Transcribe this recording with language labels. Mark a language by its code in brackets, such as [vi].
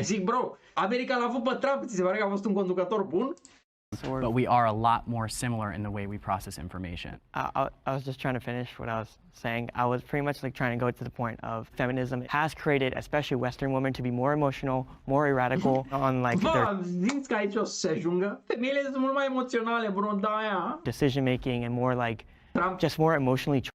[ro] Zic, bro, America l-a avut pe Trump, ți se pare că a fost un conducător bun? [en] But we are a lot more similar in the way we process information. I was just trying to finish what I was saying. I was pretty much like trying to go to the point of feminism has created, especially Western women, to be more emotional, more radical on like their [ro] zici că aici o să se ajungă? Femeile sunt mult mai emoționale, bro, da aia. [en] decision making and more like just more emotionally